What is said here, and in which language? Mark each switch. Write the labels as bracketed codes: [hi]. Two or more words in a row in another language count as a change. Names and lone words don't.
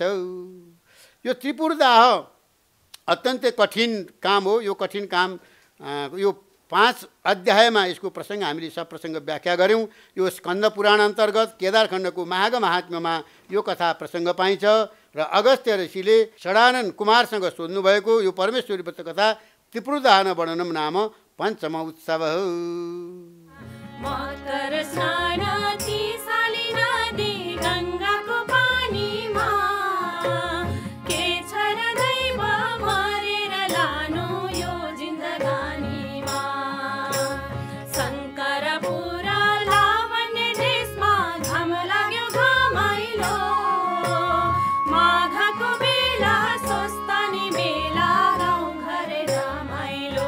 [ne] यो त्रिपुरदाह अत्यन्तै कठिन काम हो। यो कठिन काम यो 5 अध्यायमा यसको प्रसङ्ग हामीले सब प्रसङ्ग व्याख्या गऱ्यौँ। यो स्कन्द पुराण अन्तर्गत केदारखण्डको महाग महात्म्यमा यो कथा प्रसङ्ग पाइन्छ। र अगस्त्य ऋषिले षडानन कुमारसँग सोध्नुभएको यो परमेश्वरी व्रत कथा त्रिपुरदाह वर्णनम नाम पञ्चम उत्सव हो। मकर स्नानाची साली नदी गङ्गाको पानीमा के छ र दैव मरेर लानु यो जिन्दगानीमा। शङ्करपुर लावण्य देशमा घाम लाग्यो घमाइलो, माघको बेला सोस्तानी बेला गाउँ घरे रमाइलो।